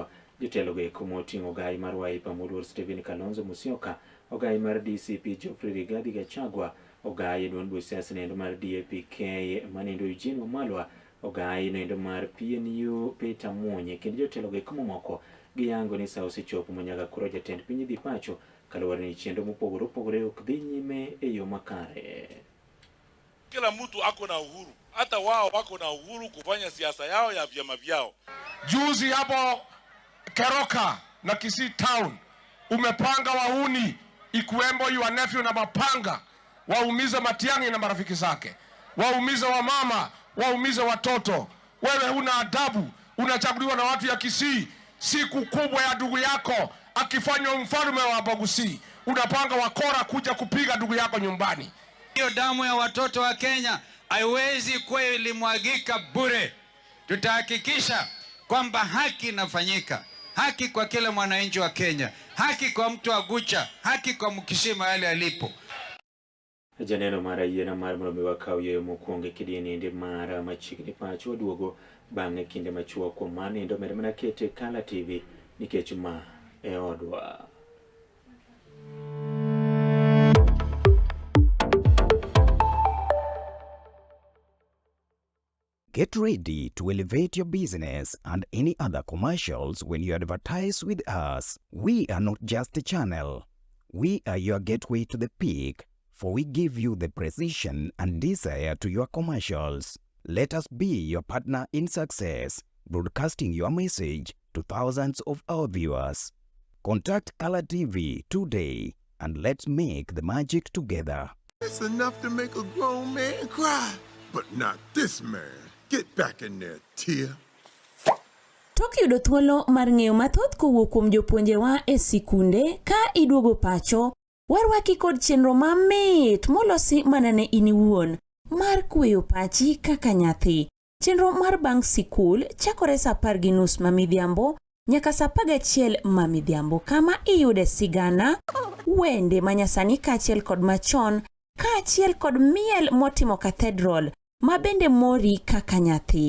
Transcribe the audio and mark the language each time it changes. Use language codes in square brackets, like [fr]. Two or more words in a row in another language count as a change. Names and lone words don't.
[luo] Jotelo go eko moting'o ogai mar Wiper moluor Stephen Kalonzo Musyoka, ogai mar DCP Geoffrey Rigathi Gachagua, ogai duond buch siasa nendo mar DAP-K manendo Eugene Wamalwa, ogai nendo mar PNU Peter Muonye. Kendo jotelo go eko mamoko giyango ni saa osechopo manyaka koro jatend piny dhi Pacho kaluwore ni chenro mopogore opogore ok dhi nyime e yo makare. [sw] Kila mtu ako na uhuru, hata wao wako na uhuru kufanya siasa yao ya vyama vyao. Juzi hapo Keroka na Kisii Town umepanga wahuni ikuembo [en] your nephew [sw] na mapanga waumize Matiang'i na marafiki zake, waumize wamama, waumize watoto. Wewe huna adabu, unachaguliwa na watu ya Kisii. Siku kubwa ya ndugu yako akifanywa mfalme wa Bogusii, unapanga wakora kuja kupiga ndugu yako nyumbani. Hiyo damu ya watoto wa Kenya haiwezi kuwa ilimwagika bure. Tutahakikisha kwamba haki inafanyika. Haki kwa kila mwananchi wa Kenya, haki kwa mtu wa Gucha, haki kwa Mkishima yale alipo. [luo] Janeno mara yena mar mromi wakauye mokwonge kidieni ndi mara Machiegni Pacho duogo bang'e kinde machuok kuom mano endo med mana kete Kala TV nikech ma e odwa. [en] Get ready to elevate your business and any other commercials when you advertise with us. We are not just a channel. We are your gateway to the peak, for we give you the precision and desire to your commercials. Let us be your partner in success, broadcasting your message to thousands of our viewers. Contact Color TV today and let's make the magic together. It's enough to make a grown man cry, but not this man. Get back in there, Tia. [luo] Tok yudo thuolo mar ng'eyo mathoth kowuok kuom jopuonjewa e sikunde ka iduogo pacho, warwaki kod chenro mamit molosi mana ne in iwuon mar kweyo pachi kaka nyathi. Chenro mar bang' sikul chakore saa 10:30 mamidhiambo nyaka saa 11 mamidhiambo, kama iyude sigana, wende manyasani kaachiel kod machon, kaachiel kod miel motimo cathedral ma bende mori kaka nyathi.